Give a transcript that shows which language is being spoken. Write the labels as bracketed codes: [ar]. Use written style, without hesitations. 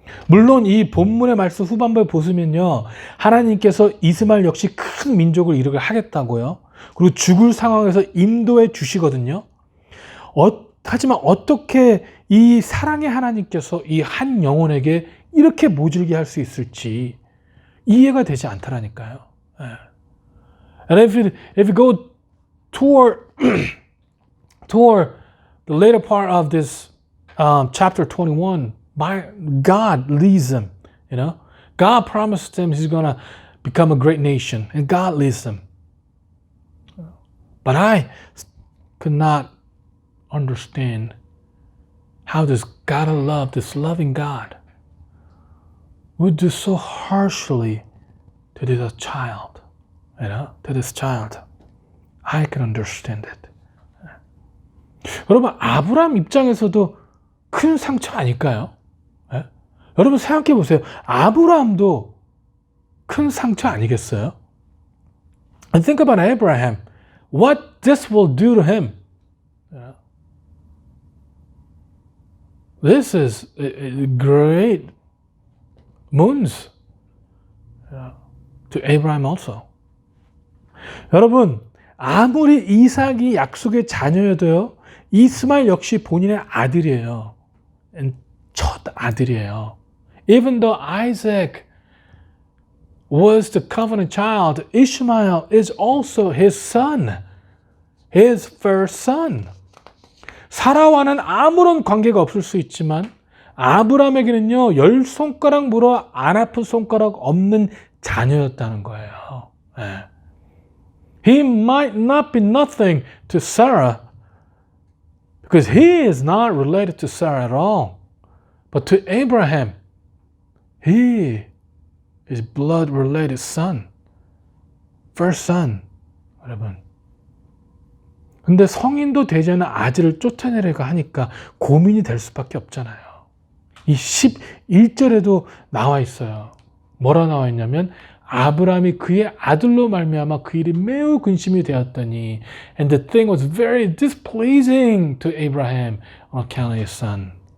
[ko] 물론 이 본문의 말씀 후반부에 보시면요, 하나님께서 이스마엘 역시 큰 민족을 이루게 하겠다고요. 그리고 죽을 상황에서 인도해 주시거든요. 하지만 어떻게 이 사랑의 하나님께서 이 한 영혼에게 이렇게 모질게 할 수 있을지 이해가 되지 않더라니까요. [en] And if you go toward the later part of this chapter 21, God leads them. God promised them He's going to become a great nation, and God leads them. But could not understand how this God of love, this loving God, would do so harshly to this child, to this child. I can understand it. [ko] 여러분, 아브라함 입장에서도 큰 상처 아닐까요? 예? 여러분 생각해 보세요. 아브라함도 큰 상처 아니겠어요? [en] And think about Abraham. What this will do to him. This is a great wounds to Abraham also. [ko] 여러분, 아무리 이삭이 약속의 자녀여도요, 이스마엘 역시 본인의 아들이에요. 첫 아들이에요. [en] Even though Isaac was the covenant child, Ishmael is also his son, his first son. [ko] 사라와는 아무런 관계가 없을 수 있지만 아브라함에게는요, 10손가락 물어 안 아픈 손가락 없는 자녀였다는 거예요. 예. [en] He might not be nothing to Sarah because he is not related to Sarah at all. But to Abraham, he is blood related son. First son. [ko] 여러분. 근데 성인도 되지 않은 아들을 쫓아내려고 하니까 고민이 될 수밖에 없잖아요. 이 11절에도 나와 있어요. 뭐라 나와 있냐면 아브라함이 그의 아들로 말미암아 그 일이 매우 근심이 되었더니 [en] and the thing was very displeasing to Abraham on account of his son.